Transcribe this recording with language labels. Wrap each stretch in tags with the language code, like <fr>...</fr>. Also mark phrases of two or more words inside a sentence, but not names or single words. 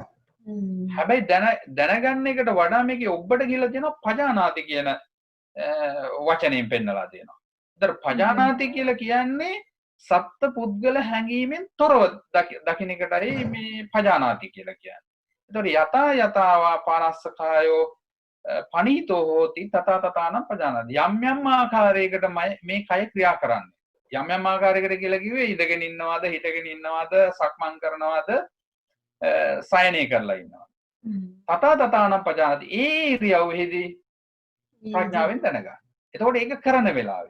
<si>හැබැයි දැනගන්න එකට වඩා මේකේ ඔබට කියලා තියෙනවා පජානාති කියන වචනයෙන් පෙන්නලා තියෙනවා. ඒතර පජානාති කියලා කියන්නේ සත්ත්ව පුද්ගල හැඟීමෙන් තොරව දකින්න එකටයි මේ පජානාති කියලා කියන්නේ.</si> <pi>ඒතර යතා පාරස්සකායෝ පනීතෝ හෝති තථා තථානම් පජානාති.</pi> <si>යම් ආකාරයකට මේ කය ක්‍රියා කරන්නේ. යම් ආකාරයකට කියලා කිව්වේ ඉඳගෙන ඉන්නවද, හිටගෙන ඉන්නවද, සක්මන් කරනවද, සයනය කරලා ඉන්නවද.</si> <pi>තථා තථානම් පජානාති.</pi> <si>ඒ ඉරියව්වෙහිදී ප්‍රඥාවෙන් දැනගන්න. එතකොට ඒක කරන වෙලාවේ.</si>